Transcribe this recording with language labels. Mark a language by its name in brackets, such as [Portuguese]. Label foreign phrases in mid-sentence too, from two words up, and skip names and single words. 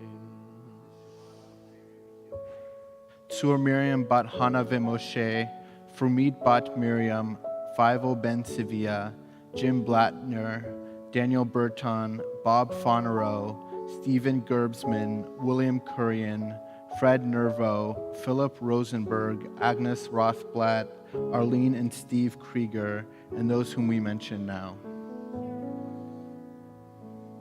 [English] Tzur Miriam bat Hana Moshe, Frumit bat Miriam, Fievel ben Sivia, Jim Blattner, Daniel Burton, Bob Fonero, Stephen Gerbsman, William Kurian, Fred Nervo, Philip Rosenberg, Agnes Rothblatt, Arlene and Steve Krieger, and those whom we mention now.